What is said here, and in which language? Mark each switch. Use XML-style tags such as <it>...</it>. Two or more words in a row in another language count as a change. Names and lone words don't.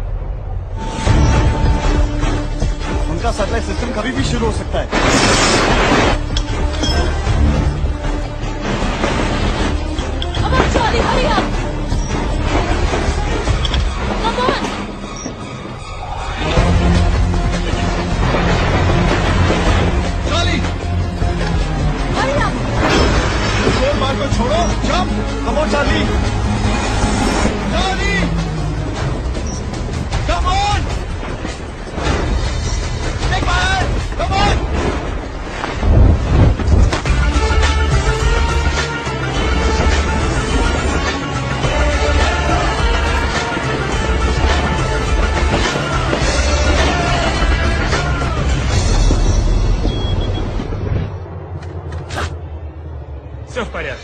<hi>उनका सैटेलाइट सिस्टम कभी भी शुरू हो सकता है।</hi> <en>Come on, Charlie, hurry up. Come on. चार्ली, Hurry up.</en> <hi>शोर मार को छोड़ो, जंप।</hi> <en>come on</en> <hi>चार्ली।</hi> <en>Charlie, come on. Take my hand, come on.</en> <ru>Все в порядке.</ru>